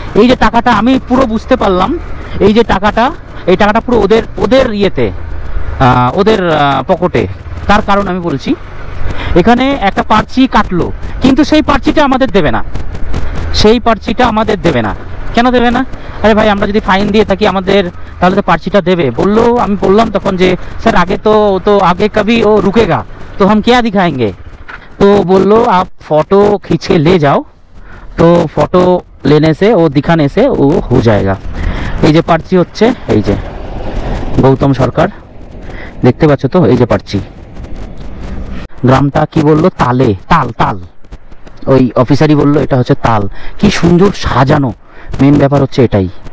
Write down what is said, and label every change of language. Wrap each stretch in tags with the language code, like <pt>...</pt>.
<bn>এই যে টাকাটা আমি পুরো বুঝতে পারলাম, এই যে টাকাটা, এই টাকাটা পুরো ওদের ইয়েতে, ওদের পকেটে। তার কারণ আমি বলছি, এখানে একটা পার্চি কাটলো, কিন্তু সেই পার্চিটা আমাদের দেবে না। সেই পার্চিটা আমাদের দেবে না। কেন দেবে না? আরে ভাই আমরা যদি ফাইন দিয়ে থাকি আমাদের, তাহলে তো পার্চিটা দেবে। বললো, আমি বললাম তখন যে স্যার</bn> <hi>आगे तो आगे कभी वो रुकेगा तो हम क्या दिखाएंगे। तो बोलो आप फोटो खींच के ले जाओ, तो फोटो लेने से वो दिखाने से वो हो जाएगा।</hi> <bn>এই যে পার্চি হচ্ছে, এই যে গৌতম সরকার, দেখতে পাচ্ছ তো, এই যে পার্চি। গ্রামটা কি বললো? তালে, তাল। ওই অফিসারই বললো এটা হচ্ছে তাল। কি সুন্দর সাজানো, মেন ব্যাপার হচ্ছে এটাই।</bn>